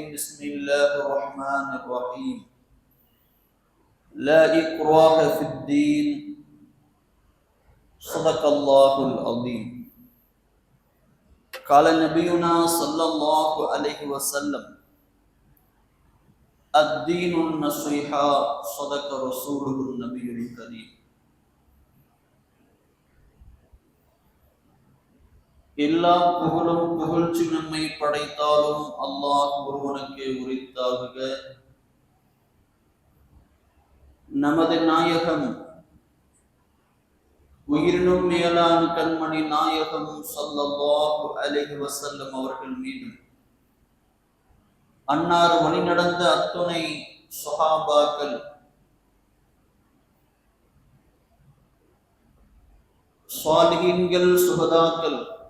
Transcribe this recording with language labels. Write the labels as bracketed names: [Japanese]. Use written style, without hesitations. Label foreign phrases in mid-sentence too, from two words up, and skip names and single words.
[Arabic] بسم الله الرحمن الرحيم. لا إكراه في الدين. صدق الله العظيم. قال نبينا صلى الله عليه وسلم: الدين النصيحة. صدق رسوله النبي الكريم. [Tamil] எல்லா புகழும் புகழ்ச்சி நம்மை படைத்தாலும் அல்லாஹ் ஒருவனுக்கே உரித்தாகுக. நமது நாயகம் உயிரினும் மேலான கண்மணி நாயகம் [Arabic] صلى الله عليه وسلم [Tamil] அவர்கள் மீது, அன்னார் வழி நடந்த அத்துணை ஸஹாபாக்கள், ஸாலிஹீன்கள், சுஹதாக்கள்,